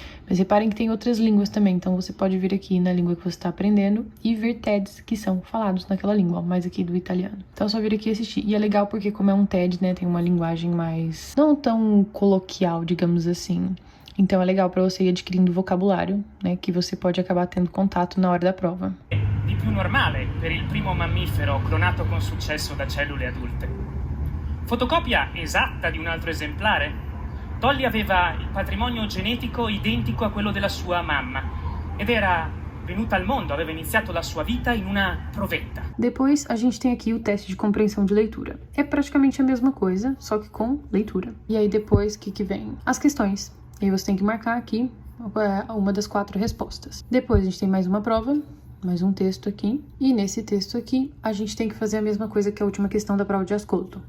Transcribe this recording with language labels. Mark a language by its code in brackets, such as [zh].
[pt] Mas reparem que tem outras línguas também, então você pode vir aqui na língua que você está aprendendo e ver TEDs que são falados naquela língua, ó, mais aqui do italiano. Então é só vir aqui assistir. E é legal porque como é um TED, né, tem uma linguagem mais não tão coloquial, digamos assim. Então é legal para você ir adquirindo vocabulário, né, que você pode acabar tendo contato na hora da prova. [it] Di più normale per il primo mammifero clonato con successo da cellule adulte. Fotocopia esatta di un altro esemplare? Dolly aveva il patrimonio genetico identico a quello della sua mamma ed era venuta al mondo, aveva iniziato la sua vita in una provetta. [pt] Depois a gente tem aqui o teste de compreensão de leitura. É praticamente a mesma coisa, só que com leitura. E aí depois, o que vem? As questões. E aí você tem que marcar aqui uma das 4 respostas. Depois a gente tem mais uma prova, mais um texto aqui. E nesse texto aqui, a gente tem que fazer a mesma coisa que a última questão da prova de ascolto.